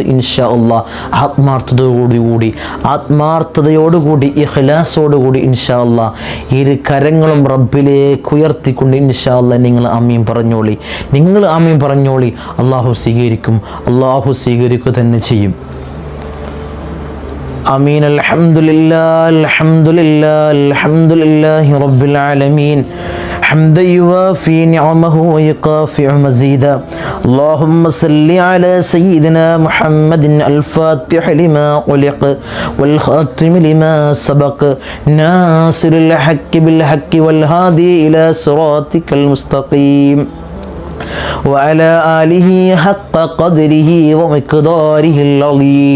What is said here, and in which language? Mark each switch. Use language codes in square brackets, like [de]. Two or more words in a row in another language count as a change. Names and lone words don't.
[ar] إن شاء الله [ml] ആത്മാർത്ഥതയോടുകൂടി ഇഖ്ലാസോടുകൂടി [ar] إن شاء الله [ml] ഇരു കരങ്ങളും റബ്ബിലേക്ക് ഉയർത്തിക്കൊണ്ട് [ar] إن شاء الله [ml] നിങ്ങൾ ആമീൻ പറഞ്ഞോളി. അല്ലാഹു സ്വീകരിക്കുക തന്നെ ചെയ്യും. [ar] آمين. الحمد لله رب العالمين حمدا يوافي نعمه ويكافئ مزيدا. اللهم صل على سيدنا محمد الفاتح لما أغلق والخاتم لما سبق ناصر الحق بالحق والهادي إلى صراطك المستقيم وعلى آله حق قدره ومقداره العظيم.